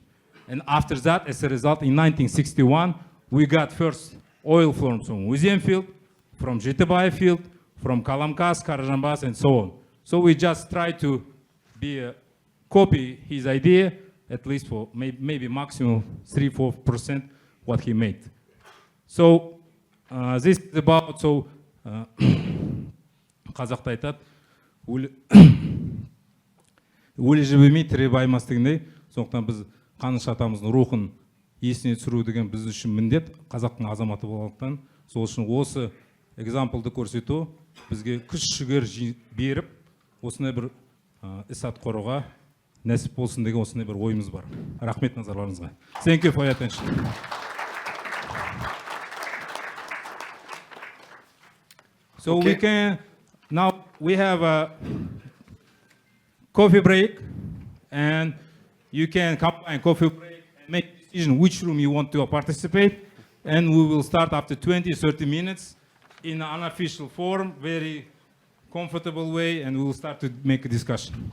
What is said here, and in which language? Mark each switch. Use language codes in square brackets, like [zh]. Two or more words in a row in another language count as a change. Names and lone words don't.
[en] And after that, as a result, in 1961, we got first oil from Museum field, from Jitebay field, from Kalamkas, Karajambas, and so on. So we just try to copy his idea, at least for maybe maximum 3-4% what he made. So this is about, so [kk] қазақта айтады, өлі жібімей тірі баймас дегендей, сондықтан біз қаныш атамыздың рухын есіне түсіру деген біз үшін міндет, қазақтың азаматы болғандықтан. Сол үшін осы экзамплды көрсету бізге күш жігер беріп, осындай бір іс атқаруға нәсіп болсын деген осындай бір ойымыз бар. Рахмет назарларыңызға. [en] Thank you for your attention. So we can, now we have a coffee break, and you can combine coffee break and make a decision which room you want to participate, and we will start after 20-30 minutes in an unofficial forum, very comfortable way, and we will start to make a discussion.